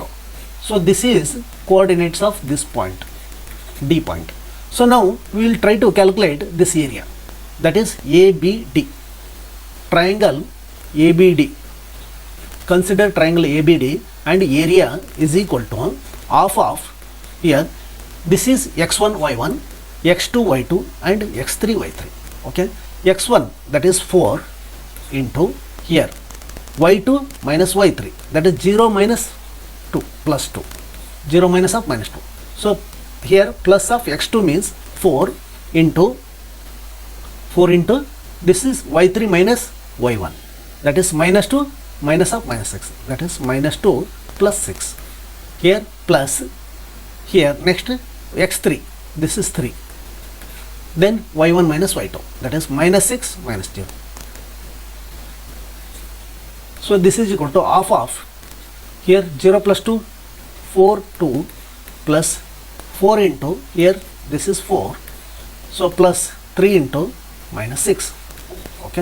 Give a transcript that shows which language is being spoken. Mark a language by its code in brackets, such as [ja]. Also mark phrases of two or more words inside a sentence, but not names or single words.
[en] So this is coordinates of this point, D point. So now we will try to calculate this area, that is ABD, triangle ABD. Consider triangle ABD and area is equal to half of, here this is x1 y1, x2 y2 and x3 y3. Okay, x1 that is 4 into, here y2 minus y3, that is 0 minus 2 plus 2, 0 minus of minus 2. So here plus of x2 means 4 into this is y3 minus y1, that is minus 2 minus of minus 6, that is minus 2 plus 6. Here plus, here next x3, this is 3, then y1 minus y2, that is minus 6 minus 0. So this is equal to half of, here 0 plus 2, 4, 2 plus 4 into, here this is 4, so plus 3 into minus 6, okay.